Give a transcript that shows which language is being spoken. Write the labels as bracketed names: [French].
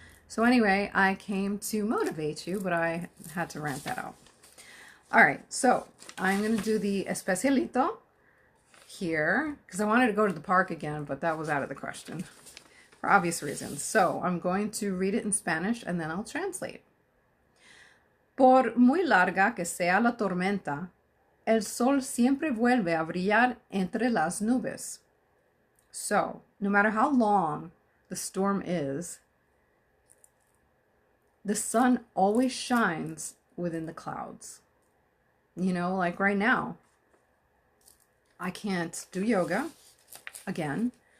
[English] So anyway, I came to motivate you, but I had to rant that out. All right, so I'm going to do the Especialito here because I wanted to go to the park again, but that was out of the question for obvious reasons. So I'm going to read it in Spanish and then I'll translate. [Spanish] Por muy larga que sea la tormenta, el sol siempre vuelve a brillar entre las nubes. [English] So, no matter how long the storm is, the sun always shines within the clouds. Like right now, I can't do yoga again.